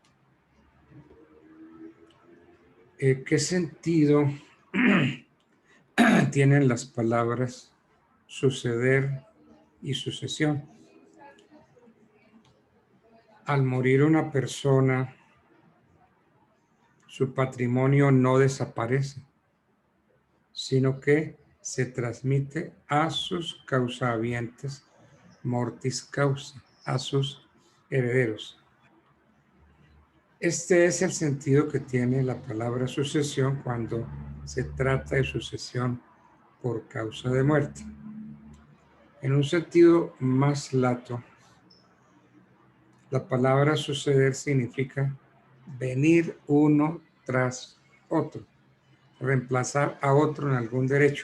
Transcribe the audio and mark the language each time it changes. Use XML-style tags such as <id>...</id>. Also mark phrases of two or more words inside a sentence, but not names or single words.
<es>¿Qué sentido tienen las palabras suceder y sucesión? Al morir una persona, su patrimonio no desaparece, sino que se transmite a sus causahabientes,</es> <la>mortis causa,</la> <es>a sus herederos. Este es el sentido que tiene la palabra sucesión cuando se trata de sucesión por causa de muerte. En un sentido más lato, la palabra suceder significa venir uno tras otro, reemplazar a otro en algún derecho.</es>